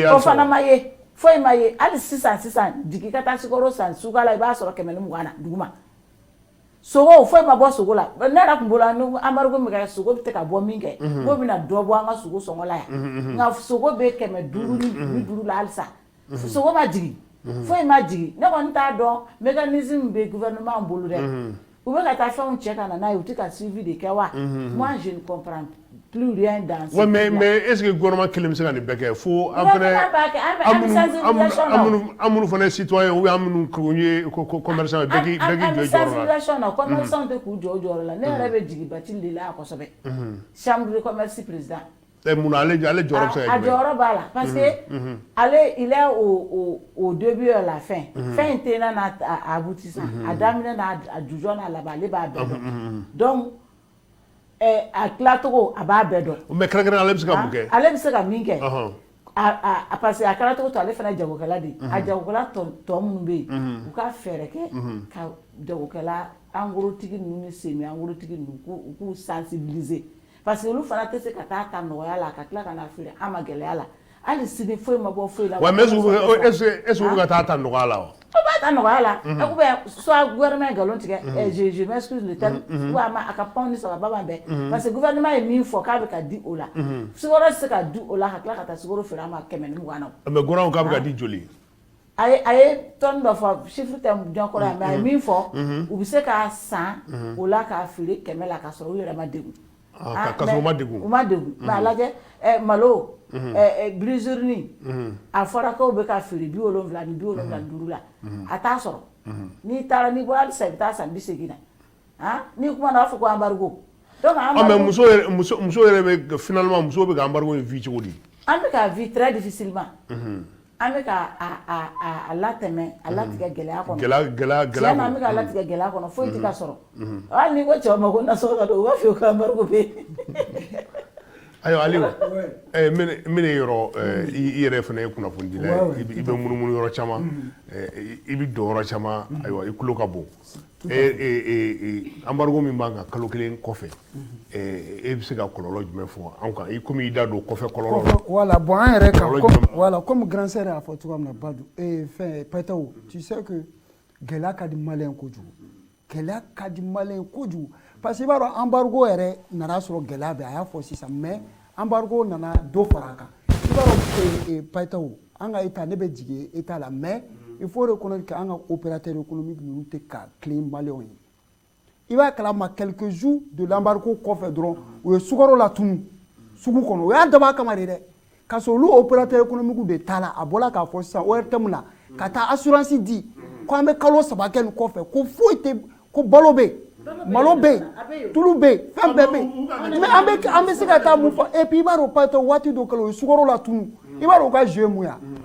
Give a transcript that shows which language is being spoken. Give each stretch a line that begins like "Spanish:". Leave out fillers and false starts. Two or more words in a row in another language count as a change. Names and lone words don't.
Bambara: o fana ma ye foyi ma ye hali sisan jigi ka taa sikoro san suga la i b'a sɔrɔ 120 na dugu ma sogo foyi ma bɔ sogo la ne yɛrɛ tun bolo ni embargo min kɛ sogo bɛ ka bɔ min kɛ k'o bɛna dɔ bɔ an ka sogo sɔngɔ la yan nka sogo bɛ 550 ni 50 la halisa sogo ma jigin foyi ma jigin ne kɔni t'a dɔn mécanisme bɛ gouvernement bolo dɛ u bɛ ka taa fɛnw cɛ ka na n'a ye u tɛ ka suivi de kɛ wa
French: moi je ne comprends plus rien dans ce
Bambara: mais
French: est ce que
Bambara: gouvernement kelen bɛ se ka nin bɛɛ kɛ fo an fana an minnu fana ye citoyen
French: ou bien
Bambara: an minnu ye commerçant bɛɛ k'i jɔ i jɔyɔrɔ la sensibilisation na commerçant tɛ k'u jɔ o jɔyɔrɔ la ne yɛrɛ bɛ jigin Bathily de la yan kosɛbɛ
French: chambre de commerce président
Bambara: mun na ale jɔyɔrɔ bɛ se ka a jɔyɔrɔ b'a la
French: parce que
Bambara: ale
French: il est au début à la fin fin
Bambara: in tɛ n'a aboutissant a daminɛ n'a jujɔ n'a laban ale b'a bɛɛ dɔn donc a tilacogo a b'a bɛɛ dɔn mais kɛrɛnkɛrɛnnen ale bɛ se ka mun kɛ ale bɛ se ka min kɛ
French: parce que
Bambara: a kɛra cogo to ale fana jagokɛla de ye a jagokɛla tɔ minnu bɛ yen u ka fɛɛrɛ kɛ ka jagokɛla engorotigi ninnu ni semi engorotigi ninnu u k'u sensibiliser
French: parce que
Bambara: olu fana tɛ se ka taa ta nɔgɔya la ka tila ka na feere an ma gɛlɛya la hali sini foyi ma bɔ foyi la. wa
French: mais est-ce que
Bambara: ka taa ta nɔgɔya la wa. o b'a ta nɔgɔya la
French: ou bien
Bambara: soit gouvernement galon tigɛ
French: je m'excuse le terme
Bambara: ou ama aka pɔn ni saba baba bɛɛ
French: parce que
Bambara: gouvernement ye min fɔ k'a bɛ ka di o la sukaro se ka di o la ka tila ka taa sukaro feere an ma 120 na mais gouvernement k'a bɛ ka di joli a ye tɔn dɔ fɔ chiffre tɛ jɔn kɔrɔ yan mais a ye min fɔ u bɛ se k'a san o la k'a feere 100 la ka sɔrɔ u yɛrɛ ma degun ka sɔrɔ u ma degun mais a lajɛ malo blizzurni a fɔra ko bɛ ka feere 70 ni 75 la a t'a sɔrɔ n'i taara n'i bɔra halisa i bɛ taa san 80 na n'i kuma na a b'a fɔ ko embargo donc mais muso yɛrɛ bɛ finalement muso bɛ ka embargo in vie cogo di an bɛ ka
French: vie très difficilement
Bambara: an bɛ ka a latɛmɛ a latigɛ gɛlɛya kɔnɔ tiɲɛna an bɛ ka latigɛ gɛlɛya kɔnɔ foyi tɛ ka sɔrɔ hali n'i ko cɛw ma ko nasɔngɔ ka don u b'a fɔ ko embargo bɛ yen ayiwa Aliyu mene yɔrɔ i yɛrɛ fana ye kunnafoni dila i bɛ munumunu yɔrɔ caman i bɛ don yɔrɔ caman ayiwa i tulo ka bon embargo min b'an kan kalo kelen kɔfɛ e bɛ se ka kɔlɔlɔ jumɛn fɔ an kan i komi i da don kɔfɛ kɔlɔlɔ voilà bon an yɛrɛ kan voilà
French: comme grand sœur
Bambara: y'a fɔ cogoya min na Badou fɛn Pɛtɛw
French: tu sais que
Bambara: gɛlɛya ka di maliyɛn kojugu gɛlɛya ka di maliyɛn kojugu
French: parce que
Bambara: i b'a dɔn embargo yɛrɛ nana sɔrɔ gɛlɛya bɛ a y'a fɔ sisan mais embargo nana dɔ fara a kan i b'a dɔn Pɛtɛw an ka état ne bɛ jigin état la
French: mais il faut reconnaître que
Bambara: an ka
French: opérateur économique
Bambara: ninnu tɛ ka tilen maliyɛnw ye i b'a kalama
French: quelques jours de l'embargo
Bambara: kɔfɛ dɔrɔn u ye sukaro latunu sugu kɔnɔ o y'a dabɔ a kama de dɛ ka sɔrɔ olu
French: opérateur économique
Bambara: de taa la a bɔra k'a fɔ sisan ORTM la ka taa assurance di ko an bɛ kalo 3 kɛ nin kɔfɛ ko foyi tɛ ko balo bɛ yen malo bɛ yen tulu bɛ yen fɛn bɛɛ bɛ yen mais an bɛ se ka taa mun fɔ
French: et puis
Bambara: i b'a dɔn Pɛtɛw waati dɔ kɛra o ye sukaro latunu i b'a dɔn u ka jeu mun ya